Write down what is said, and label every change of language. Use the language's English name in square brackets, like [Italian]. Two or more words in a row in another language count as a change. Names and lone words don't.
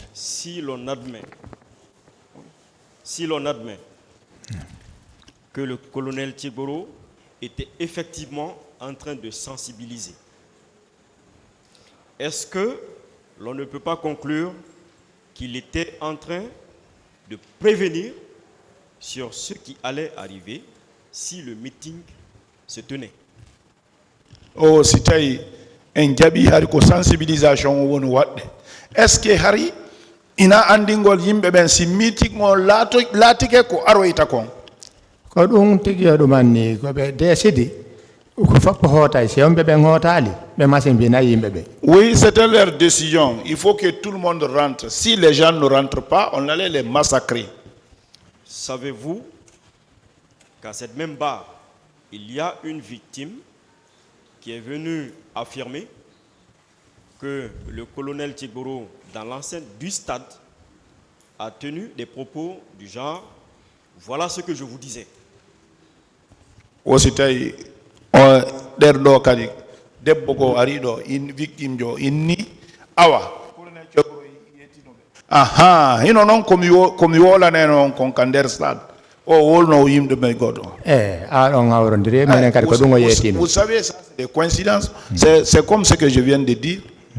[French] si l'on admet que le colonel Tchiboro était effectivement en train de sensibiliser, est-ce que l'on ne peut pas conclure qu'il était en train de prévenir sur ce qui allait arriver si le meeting se tenait? Oh, c'était un [Fula] jabi hari ko sensibilisation won wadde. [French] Est-ce que [Fula] hari ina andingol yimbe ben si meeting on latike ko aroyta kon? Ko ɗum tigi ɗum anni ko ɓe décidi ko foppo hootay si on ɓe ɓen hootali ɓe machine mbina yimɓe ɓe. [French] Oui, c'était leur décision. Il faut que tout le monde rentre. Si les gens ne rentrent pas, on allait les massacrer. Savez-vous qu'à cette même barre, il y a une victime qui est venue affirmer que le colonel Tchiboro, dans l'enceinte du stade, a tenu des propos du genre « Voilà ce que je vous disais ». [Fula] Ositay derdo kadi debbo ko arido in victime jo inni awa aha hino non komi wolane non kon kander stade o wolno yimde be godo on awrondiri menen kadi ko ɗum o yettino. [French] Vous savez ça c'est des coïncidences, c'est comme ce que je viens de dire.